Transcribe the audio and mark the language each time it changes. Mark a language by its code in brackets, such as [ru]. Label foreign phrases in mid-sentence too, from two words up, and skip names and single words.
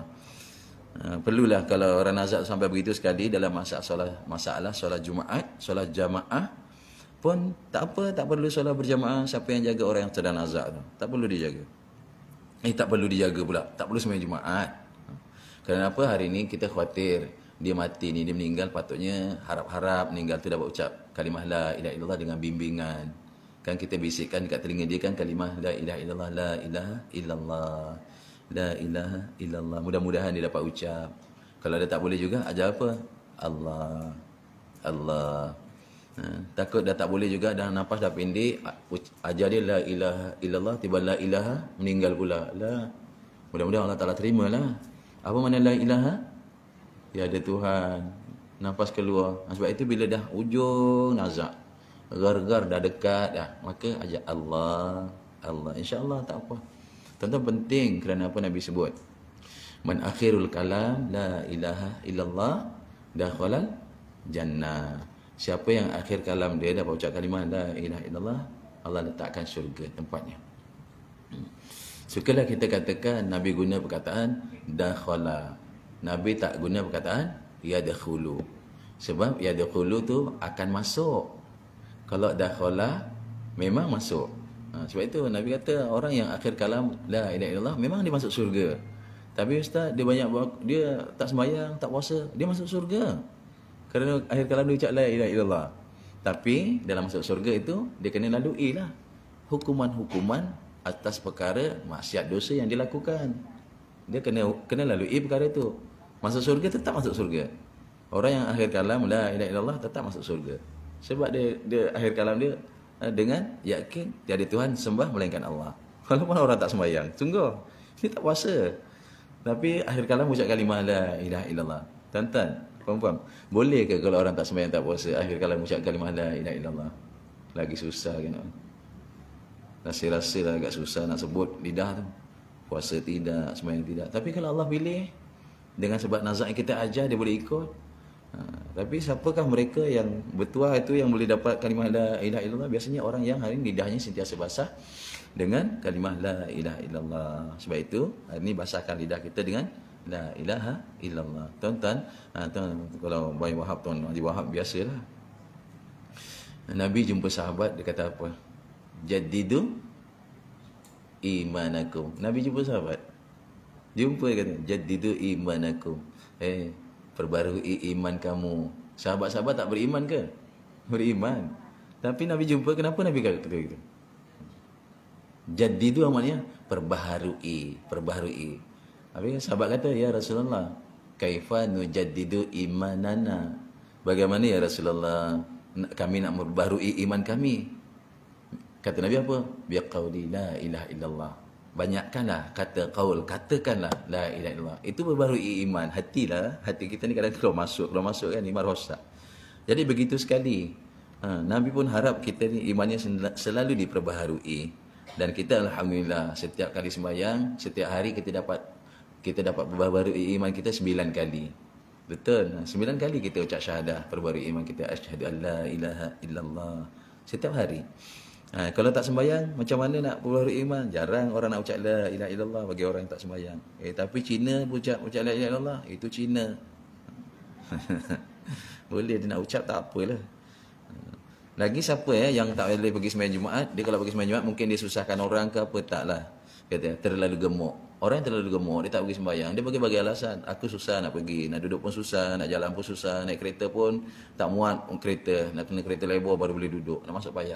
[ms] Perlulah kalau orang nazak sampai begitu sekali dalam masalah solat Jumaat, solat jamaah pun tak apa, tak perlu solat berjamaah. Siapa yang jaga orang yang sedang nazak tu? Tak perlu dijaga. Tak perlu dijaga pula. Tak perlu sembahyang Jumaat. Kenapa hari ini kita khawatir dia mati ni, dia meninggal, patutnya harap-harap meninggal tu dapat ucap kalimah [ar] لا إله إلا الله [ms] dengan bimbingan. Kan kita bisikkan dekat telinga dia kan kalimah [ar] لا إله إلا الله, لا إله إلا الله, لا إله إلا الله. [ms] Mudah-mudahan dia dapat ucap. Kalau dia tak boleh juga, ajar apa? Allah, Allah. Takut dah tak boleh juga, dah nafas dah pendek, ajar dia [ar] لا إله إلا الله, [ms] tiba [ar] لا إله, [ms] meninggal pula. La. Mudah-mudahan Allah Ta'ala terima lah. Apa makna [ar] لا إله? [ms] Ya ada Tuhan. Nafas keluar. Sebab itu bila dah ujung nazak, gar-gar dah dekat dah, maka ajak Allah, Allah. InsyaAllah tak apa. Tuan-tuan penting kerana apa Nabi sebut? [ar] من آخر الكلام لا إله إلا الله دخل الجنة. [ms] Siapa yang akhir kalam dia dapat ucap kalimah [ar] لا إله إلا الله, [ms] Allah letakkan syurga tempatnya. Sukalah kita katakan Nabi guna perkataan dakhala. Nabi tak guna perkataan yadkhulu. Sebab yadkhulu tu akan masuk. Kalau dakhala memang masuk. Sebab itu Nabi kata orang yang akhir kalam [ar] لا إله إلا الله [ms] memang dia masuk surga. Tapi ustaz dia dia tak sembahyang, tak puasa, dia masuk surga. Kerana akhir kalam dia ucap [ar] لا إله إلا الله. [ms] Tapi dalam masuk surga itu dia kena lalui lah hukuman-hukuman atas perkara maksiat dosa yang dilakukan. Dia kena lalui perkara itu. Masuk surga tetap masuk surga. Orang yang akhir kalam [ar] لا إله إلا الله [ms] tetap masuk surga. Sebab dia akhir kalam dia dengan yakin tiada Tuhan sembah melainkan Allah. Walaupun orang tak sembahyang, sungguh dia tak puasa, tapi akhir kalam ucap kalimah [ar] لا إله إلا الله. [ms] Tuan-tuan, faham? Boleh ke kalau orang tak sembahyang tak puasa, akhir kalam ucap kalimah [ar] لا إله إلا الله? [ms] Lagi susah kan? Rasa-rasa lah agak susah nak sebut lidah tu. Puasa tidak, sembahyang tidak. Tapi kalau Allah pilih dengan sebab nazak yang kita ajar, dia boleh ikut. Tapi siapakah mereka yang bertuah itu yang boleh dapat kalimah [ar] لا إله إلا الله? [ms] Biasanya orang yang hari ini lidahnya sentiasa basah dengan kalimah [ar] لا إله إلا الله. [ms] Sebab itu hari ini basahkan lidah kita dengan [ar] لا إله إلا الله. [ms] Tuan-tuan, kalau Bayi Wahab, Tuan Haji Wahab biasalah. Nabi jumpa sahabat, dia kata apa? [ar] جددوا إيمانكم. [ms] Nabi jumpa sahabat, jumpa dia kata [ar] جددوا إيمانكم. [ms] Perbarui iman kamu. Sahabat-sahabat tak beriman ke? Beriman. Tapi Nabi jumpa, kenapa Nabi kata begitu? Jaddidu maknanya perbaharui, perbaharui. Habis sahabat kata, [ar] يا رسول الله كيف نجدد إيماننا? [ms] Bagaimana [ar] يا رسول الله [ms] kami nak memperbaharui iman kami? Kata Nabi apa? [ar] بقول لا إله إلا الله. [ms] Banyakkanlah kata qaul, katakanlah [ar] لا إله إلا الله. [ms] Itu berbarui iman. Hatilah, hati kita ni kadang-kadang kalau masuk kan iman rosak. Jadi begitu sekali. Nabi pun harap kita ni imannya selalu diperbaharui. Dan kita alhamdulillah setiap kali sembahyang, setiap hari kita dapat perbaharui iman kita 9 kali. Betul. 9 kali kita ucap syahadah, perbaharui iman kita, [ar] أشهد أن لا إله إلا الله setiap hari. [ms] Kalau tak sembahyang, macam mana nak perbaharui iman? Jarang orang nak ucap [ar] لا إله إلا الله [ms] bagi orang yang tak sembahyang. Tapi Cina ucap [ar] لا إله إلا الله, [ms] itu Cina. Boleh dia nak ucap, tak apalah. Lagi siapa yang tak boleh pergi sembahyang Jumaat? Dia kalau pergi sembahyang Jumaat mungkin dia susahkan orang ke apa, taklah. Kata terlalu gemuk. Orang yang terlalu gemuk, dia tak pergi sembahyang, dia bagi alasan, aku susah nak pergi, nak duduk pun susah, nak jalan pun susah, naik kereta pun tak muat kereta, nak kena kereta lebar baru boleh duduk, nak masuk payah.